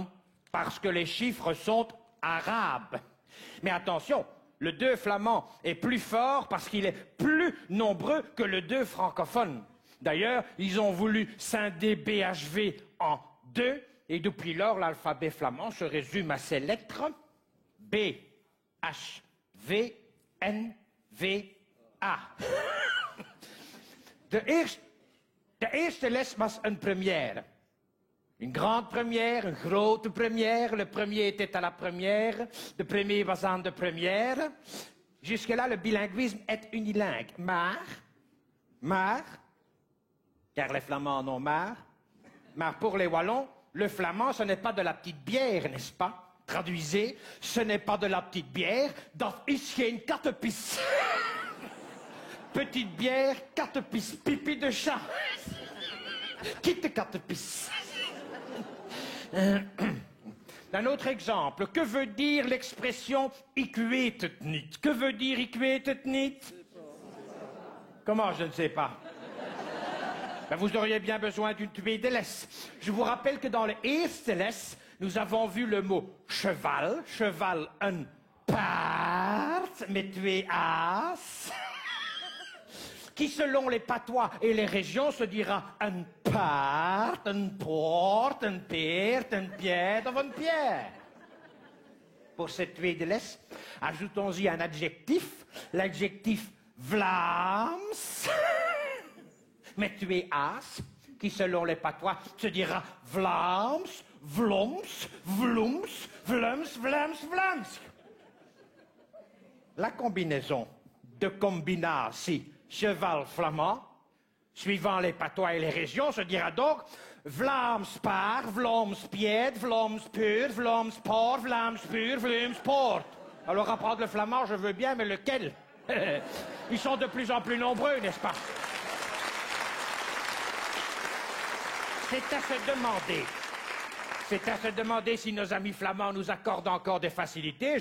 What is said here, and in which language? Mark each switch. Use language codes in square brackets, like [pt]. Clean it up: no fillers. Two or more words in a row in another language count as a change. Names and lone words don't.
[fr] Parce que les chiffres sont arabes. Mais attention, le 2 flamand est plus fort parce qu'il est plus nombreux que le 2 francophone. D'ailleurs, ils ont voulu scinder BHV en 2, et depuis lors, l'alphabet flamand se résume à ces lettres B, H, V, N, V, A. [nl] De eerste les was een première. [fr] Une grande première, une grote première. Le premier était à la première. Le premier [nl] was aan de première. [fr] Jusque-là, le bilinguisme est unilingue. Maar, car les Flamands en ont marre. Mais pour les Wallons, le flamand, ce n'est pas de la petite bière, n'est-ce pas? Traduisez, ce n'est pas de la petite bière, [nl] dat is geen kattenpis. [fr] Petite bière, kattenpis, pipi de chat. Quitte kattenpis. Un autre exemple, que veut dire l'expression [nl] ik weet het niet? Que veut dire ik weet het niet? [fr] Comment je ne sais pas? Ben, vous auriez bien besoin d'une tweedeles. Je vous rappelle que dans le [nl] eerste les, [fr] nous avons vu le mot cheval, cheval [nl] een paard, met 2 a's, [fr] qui selon les patois et les régions se dira un paard, un poort, un peert, un pied [nl] of een [fr] pierre. Pour cette tweedeles, ajoutons-y un adjectif, l'adjectif Vlaams, [nl] met 2 a's, [fr] qui selon les patois se dira [nl] Vlaams, Vloms, Vloems, Vlaams, Vlaams, Vlaams. [fr] La combinaison de combinatie cheval flamand, suivant les patois et les régions, se dira donc [nl] Vlaams paard, Vlaams pied, Vlaams pur, Vlaams port, Vlaams pur, Vlaams port. [fr] Alors apprendre le flamand, je veux bien, mais lequel? Ils sont de plus en plus nombreux, n'est-ce pas? C'est à se demander si nos amis flamands nous accordent encore des facilités.